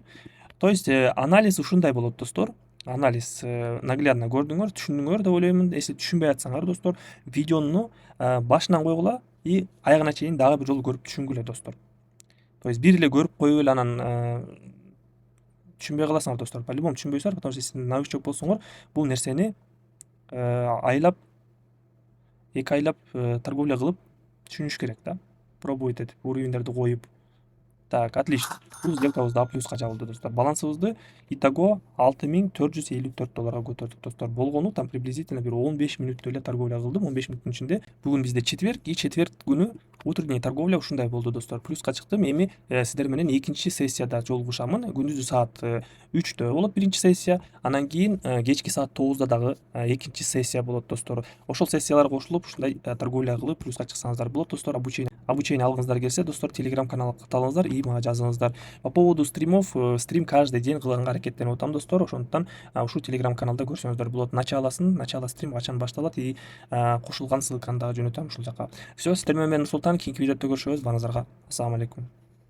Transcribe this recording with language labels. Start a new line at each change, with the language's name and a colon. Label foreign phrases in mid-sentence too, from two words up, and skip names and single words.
Russian: То есть
Kyrgyz: анализ ушундай болот достор. Анализ наглядно көрдүңөр, түшүндүңөр деп ойлоймун. Если түшүнбөй атсаңар достор, видеону башынан койгула и аягына чейин дагы бир жолу көрүп түшүнгүлө достор.
Russian: То есть
Kyrgyz: бир эле көрүп коюп эле анан түшүнбөй каласыңар достор. По-любому түшүнбөйсүңөр,
Russian: потому что
Kyrgyz: сиз новичок болсоңор, бул нерсени айлап, 2 айлап торговля кылып түшүнүш керек да. Пробовать этип, уровеньдерди коюп.
Russian: Так, отлично.
Kyrgyz: Бул сделкабыз дагы плюска жабылды достор. Балансыбызды итого 6454 долларга көтөрдүк достор. Болгону
Russian: там приблизительно
Kyrgyz: бир 15 мүнөттө эле торговля кылдым. 15 мүнөттүн ичинде. Бүгүн бизде четверг,
Russian: и четверг
Kyrgyz: күнү
Russian: утренний торговля
Kyrgyz: ушундай болду достор. Плюска чыктым. Эми сиздер менен экинчи сессияда жолугушамын. Күндүзү саат 3-тө болот биринчи сессия. Анан кийин кечки саат 9-да дагы экинчи сессия болот достор. Ошол сессияларга кошулуп ушундай торговля кылып плюска чыксаңыздар болот достор. Обучение алгыңыздар келсе достор, телеграм каналга катталыңыздар и мага жазыңыздар.
Russian: По поводу стримов, стрим каждый день
Kyrgyz: кылганга аракеттенип атам достор. Ошондуктан ушул телеграм каналда көрсөңүздөр болот.
Russian: Начало стрим
Kyrgyz: качан башталат и кошулган ссылканы дагы жөнөтөм ушул жака. Все, сиздер менен мен Нурсултан, кийинки видеодо көрүшөбүз. Баарыңыздарга
Arabic: السلام عليكم.